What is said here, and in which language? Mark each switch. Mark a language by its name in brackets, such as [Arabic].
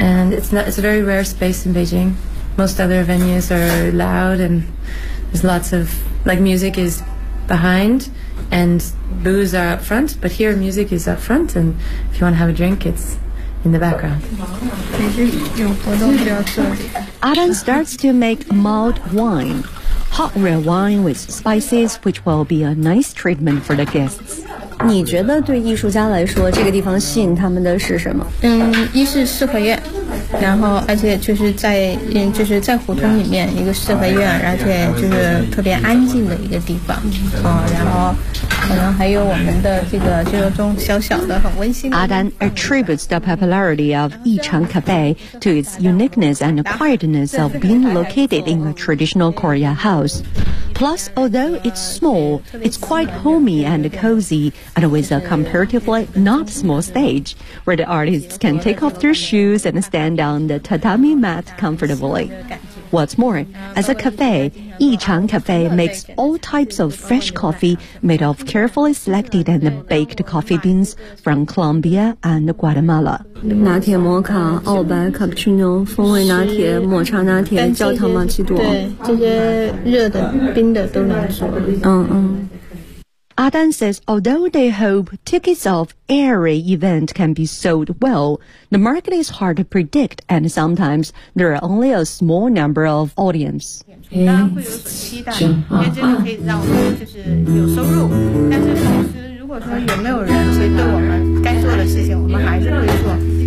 [English] And it's a very rare space in Beijing. Most other venues are loud and there's lots of, like, music is behind and booze are up front. But here music is up front and if you want to have a drink, it's in the background. Adan starts to make mulled wine, hot red wine with spices, which will be a nice treatment for the guests. [Chinese] 你觉得对艺术家来说这个地方吸引他们的是什么？一是四合院，然后而且就是在胡同里面一个四合院，而且就是特别安静的一个地方，然后可能还有我们的这个就是种小小的很温馨的。 [English] Adan attributes the popularity of Yichang Cafe to its uniqueness and quietness of being located in a traditional Korea house. Plus, although it's small, it's quite homey and cozy, and with a comparatively not small stage, where the artists can take off their shoes and stand on the tatami mat comfortably. What's more, as a cafe, Yichang Cafe makes all types of fresh coffee made of carefully selected and baked coffee beans from Colombia and Guatemala. [Chinese] 拿铁摩卡、澳白、卡布奇诺、风味拿铁、抹茶拿铁、焦糖玛奇朵，对，这些热的、冰的都能做。 [English] Adan says, although they hope tickets of every event can be sold well, the market is hard to predict and sometimes there are only a small number of audience. It's